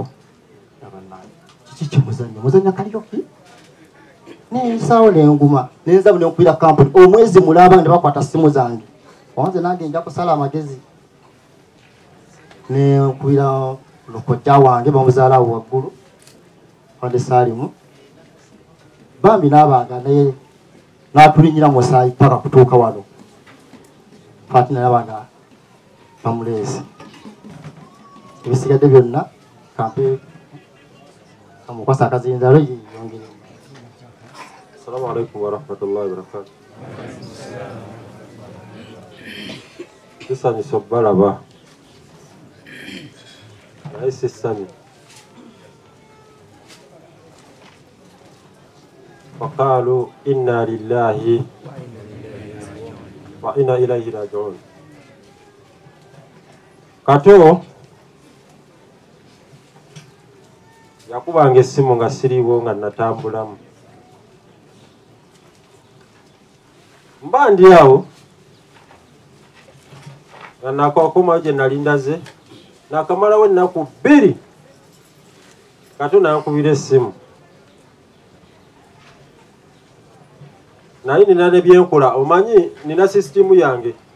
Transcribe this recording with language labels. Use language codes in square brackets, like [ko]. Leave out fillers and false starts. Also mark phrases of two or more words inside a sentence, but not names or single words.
[lg] Bannange kiki kimuzannya muzannya kalyoki nensaawo nenguma nenzamu nenkubira kampuni omwezi mulaba ne bakwata simu zange wanze nange nja kusala amagezi nenkubira lukojja wange bamuzaala waggulu Fande Salimu bambi n'abanga naye n'atulinyira musaayi paka kutuuka wano Fatina n'abanga bamuleese. Ebisigadde byonna kampe kamukwasa akazindaalo yongere. [ar] السلام عليكم ورحمة الله وبركاته. [lg] Kisani sobbalaba naye sisani [ar] وقالوا إنا لله وإنا إليه راجعون. [lg] Kato yakubanga essimu nga siriiwo nga natambulamu mba ndi awo nga nakokomawo gye nali ndaze nakamalawo ennaku 2 Kato nankubira essimu naye nina ne byenkola omanyi nina sisitimu yange